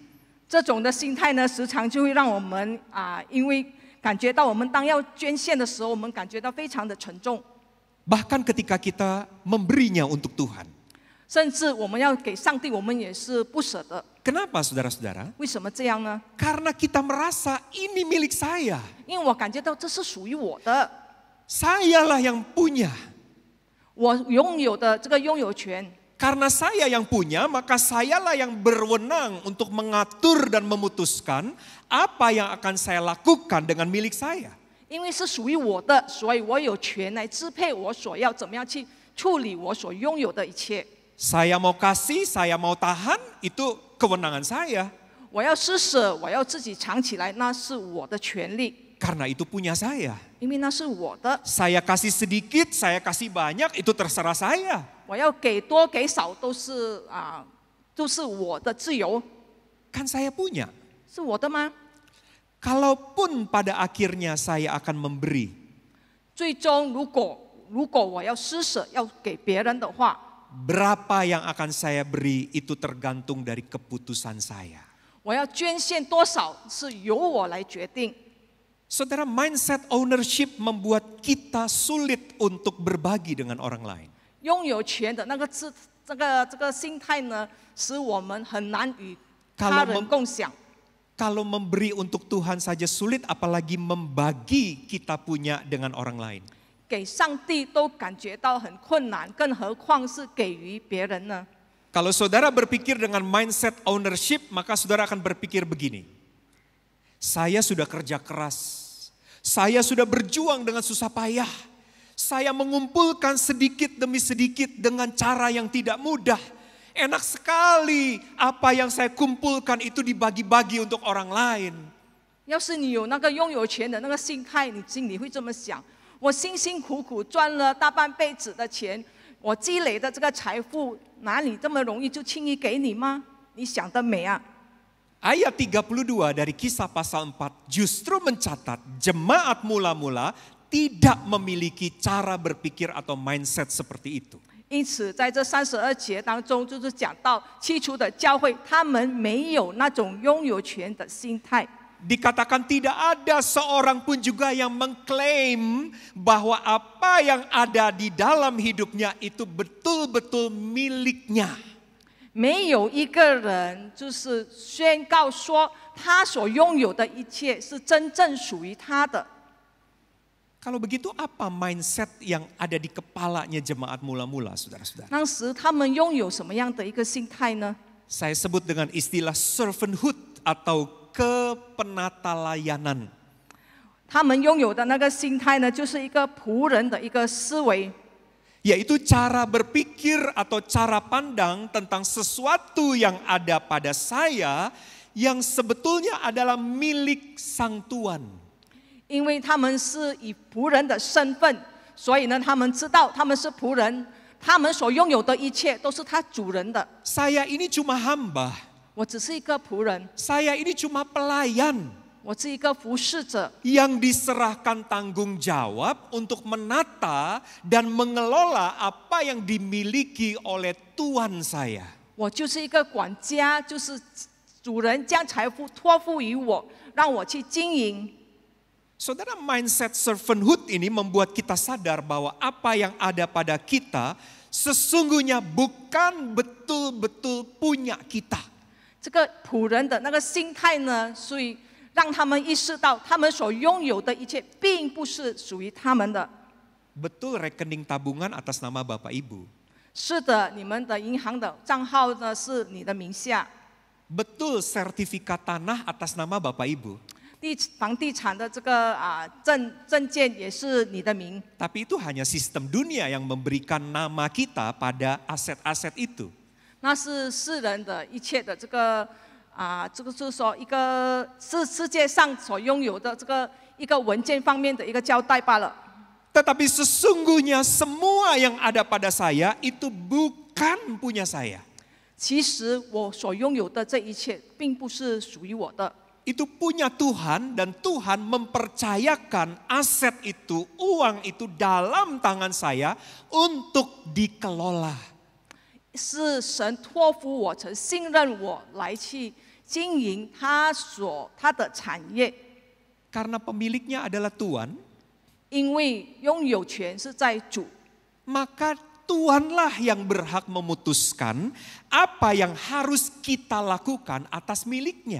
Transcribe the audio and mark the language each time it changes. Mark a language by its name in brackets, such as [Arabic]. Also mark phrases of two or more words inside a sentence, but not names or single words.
[Chinese] 这种的心态呢，时常就会让我们因为感觉到我们当要捐献的时候，我们感觉到非常的沉重。 [Indonesian] Bahkan ketika kita memberinya untuk Tuhan. [Chinese] 甚至我们要给上帝，我们也是不舍得。 [Indonesian] Kenapa saudara-saudara? [Chinese] 为什么这样呢？ [Indonesian] Karena kita merasa ini milik saya. [Chinese] 因为我感觉到这是属于我的， [Indonesian] Sayalah yang punya. [Chinese] 我拥有的这个拥有权。 [Indonesian] Karena saya yang punya, maka sayalah yang berwenang untuk mengatur dan memutuskan apa yang akan saya lakukan dengan milik saya. [Chinese] 因为是属于我的，所以我有权来支配我所要怎么样去处理我所拥有的一切。 [Indonesian] Saya mau kasih, saya mau tahan, itu kewenangan saya. [Chinese] 我要施舍，我要自己藏起来，那是我的权利， [Indonesian] Karena itu punya saya. [Chinese] 因为那是我的。 [Indonesian] Saya kasih sedikit, saya kasih banyak, itu terserah saya. [Chinese] 我要给多给少都是我的自由， [Indonesian] Kan saya punya. [Chinese] 是我的吗？ [Indonesian] Kalaupun pada akhirnya saya akan memberi, [Chinese] 最终如果我要施舍，要给别人的话， [Indonesian] berapa yang akan saya beri itu tergantung dari keputusan saya. [Chinese] 我要捐献多少是由我来决定。 [Indonesian] Saudara, [English] mindset ownership [Indonesian] membuat kita sulit untuk berbagi dengan orang lain. [Chinese] 拥有权的那个这个心态呢，使我们很难与他人共享。 [Indonesian] Kalau memberi untuk Tuhan saja sulit, apalagi membagi kita punya dengan orang lain. [Chinese] 给上帝都感觉到很困难，更何况是给予别人呢？ [Indonesian] Kalau saudara berpikir dengan [English] mindset ownership, [Indonesian] maka saudara akan berpikir begini. Saya sudah kerja keras, saya sudah berjuang dengan susah payah, saya mengumpulkan sedikit demi sedikit dengan cara yang tidak mudah. Enak sekali apa yang saya kumpulkan itu dibagi-bagi untuk orang lain. [Chinese] 要是你有那个拥有权的那个心态，你心里会这么想：我辛辛苦苦赚了大半辈子的钱，我积累的这个财富，哪里这么容易就轻易给你吗？你想得美啊！ [Indonesian] Ayat 32 dari Kisah pasal 4 justru mencatat jemaat mula-mula tidak memiliki cara berpikir atau mindset seperti itu. [Chinese] 因此，在这32节当中，就是讲到起初的教会，他们没有那种拥有权的心态。 [Indonesian] Dikatakan tidak ada seorang pun juga yang mengklaim bahwa apa yang ada di dalam hidupnya itu betul-betul miliknya. [Chinese] 没有一个人就是宣告说，他所拥有的一切是真正属于他的。 [Indonesian] Kalau begitu apa mindset yang ada di kepalanya jemaat mula-mula, saudara-saudara? [Chinese] 当时他们拥有什么样的一个心态呢？ [Indonesian] Saya sebut dengan istilah servanthood atau kepenatalayanan. [Chinese] 他们拥有的那个心态呢，就是一个仆人的一个思维， [Indonesian] Yaitu cara berpikir atau cara pandang tentang sesuatu yang ada pada saya yang sebetulnya adalah milik Sang Tuan. [Chinese] 因为他们是以仆人的身份，所以呢，他们知道他们是仆人，他们所拥有的一切都是他主人的。 [Indonesian] Saya ini cuma hamba, [Chinese] 我只是一个仆人， [Indonesian] saya ini cuma pelayan [Chinese] 我是一个服侍者， [Indonesian] yang diserahkan tanggung jawab untuk menata dan mengelola apa yang dimiliki oleh Tuan saya. [Chinese] 我就是一个管家，就是主人将财富托付于我，让我去经营。 [Indonesian] Saudara, [English] mindset servanthood [Indonesian] ini membuat kita sadar bahwa apa yang ada pada kita sesungguhnya bukan betul-betul punya kita. [Chinese] 这个仆人的那个心态呢，所以让他们意识到，他们所拥有的一切并不是属于他们的。 [Indonesian] Betul rekening tabungan atas nama Bapak Ibu. [Chinese] 是的，你们的银行的账号呢是你的名下， [Indonesian] Betul sertifikat tanah atas nama Bapak Ibu. [Chinese] 房地产的这个证件也是你的名。 [Indonesian] Tapi itu hanya sistem dunia yang memberikan nama kita pada aset-aset itu. [Chinese] 那是世人的一切的这个这个就是说一个世界上所拥有的这个一个文件方面的一个交代罢了。 [Indonesian] Tetapi sesungguhnya semua yang ada pada saya itu bukan punya saya. [Chinese] 其实我所拥有的这一切并不是属于我的， [Indonesian] Itu punya Tuhan dan Tuhan mempercayakan aset itu, uang itu dalam tangan saya untuk dikelola. [Chinese] 是神托付我，曾信任我来去经营他的产业， [Indonesian] Karena pemiliknya adalah Tuhan, [Chinese] 因为拥有权是在主， [Indonesian] maka Tuhanlah yang berhak memutuskan apa yang harus kita lakukan atas miliknya.